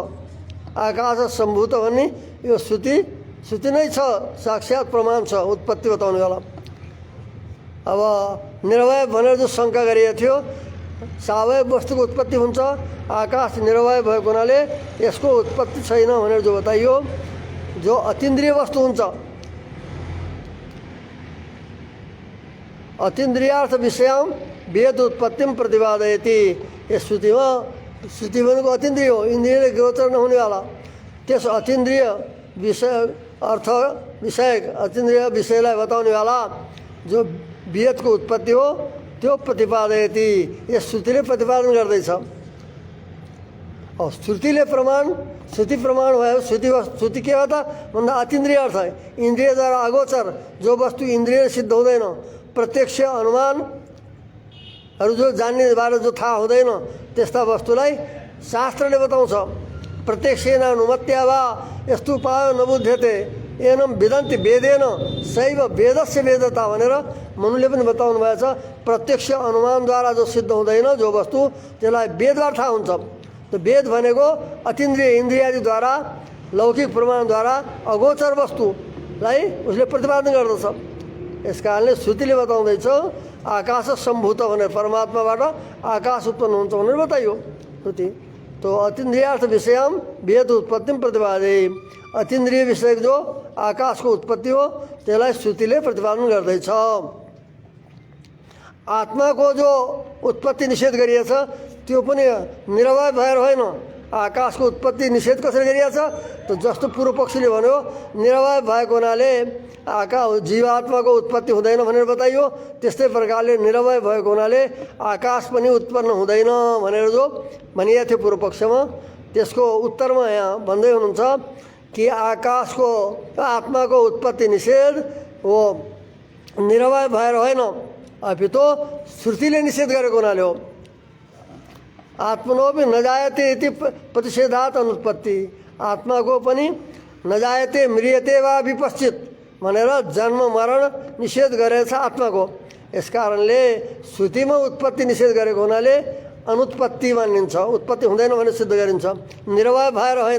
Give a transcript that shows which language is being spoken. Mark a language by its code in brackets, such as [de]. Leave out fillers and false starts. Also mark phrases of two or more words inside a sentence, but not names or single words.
[sa] आकाश सम्भूत [ne] भन्ने यो श्रुति नै छ, साक्षात् प्रमाण छ उत्पत्ति बताउने वाला। अब निरवय भनेर जो शङ्का गरिएको थियो, सावयव वस्तुको उत्पत्ति हुन्छ, आकाश निरवय भएको हुनाले यसको उत्पत्ति छैन भनेर जो बताइयो। जो अतीन्द्रिय वस्तु हुन्छ, [sa] अतीन्द्रियार्थ विषयम वेद उत्पत्तिम प्रतिपादयति। [ne] यस श्रुतिमा, श्रुति भनेको अतीन्द्रिय हो, इन्द्रियले गोचर नहुनेवाला। त्यस अतीन्द्रिय विषय अर्थ विषयक अतीन्द्रिय विषयलाई बताउनेवाला जो वेदको उत्पत्ति हो त्यो प्रतिपादयति, यस श्रुतिले प्रतिपादन गर्दैछ। श्रुतिले प्रमाण, श्रुति प्रमाण भयो। श्रुति के हो त भन्दा अतीन्द्रिय अर्थ है, इन्द्रियद्वारा अगोचर जो वस्तु इन्द्रिय सिद्ध हुँदैन, प्रत्यक्ष अनुमानहरू जो जान्ने बारे जो थाहा हुँदैन, त्यस्ता वस्तुलाई शास्त्रले बताउँछ। [sa] प्रत्यक्षेन अनुमत्या वा यस्तो उपायो नबुध्यते एनम वेदन्ति वेदेन सैव वेदस्य वेदता [ne] भनेर मनुले पनि बताउनु भएको छ। प्रत्यक्ष अनुमानद्वारा जो सिद्ध हुँदैन जो वस्तु, त्यसलाई वेदद्वारा थाहा हुन्छ। त्यो वेद भनेको अतीन्द्रिय इन्द्रियादिद्वारा लौकिक प्रमाणद्वारा अगोचर वस्तुलाई उसले प्रतिपादन गर्दछ। यस कारणले श्रुतिले बताउँदैछ [sa] आकाश सम्भूत [ne] भनेर, परमात्माबाट आकाश उत्पन्न हुन्छ भनेर बताइयो श्रुति। [sa] तो अतीन्द्रियार्थ विषयम वेद उत्पत्ति प्रतिपादे, [ne] अतीन्द्रिय विषय जो आकाशको उत्पत्ति हो त्यसलाई श्रुतिले प्रतिपादन गर्दैछ। आत्माको जो उत्पत्ति निषेध गरिएछ त्यो पनि निरवय भएर होइन। आकाशको उत्पत्ति निषेध कसरी गरिएछ त जस्तो पूर्व पक्षले भन्यो, निरवय भएको हुनाले जीवात्माको उत्पत्ति हुँदैन भनेर बताइयो। त्यस्तै प्रकारले निरवय भएको हुनाले आकाश पनि उत्पन्न हुँदैन भनेर जो भनिएको थियो पूर्व पक्षमा, त्यसको उत्तरमा यहाँ भन्दै हुनुहुन्छ कि आकाशको आत्माको उत्पत्ति निषेध हो निरवय भएर होइन, अपितो श्रुतिले निषेध गरेको हुनाले हो। [sa] आत्मनोपि नजायते इति प्रतिषेधात् अनुत्पत्ति, [ne] आत्माको पनि [sa] नजायते म्रियते वा विपश्चित [ne] भनेर जन्म मरण निषेध गरेछ आत्माको। यस कारणले श्रुतिमा उत्पत्ति निषेध गरेको हुनाले अनुत्पत्ति मानिन्छ, उत्पत्ति हुँदैन भने सिद्ध गरिन्छ, निरवय भएर होइन।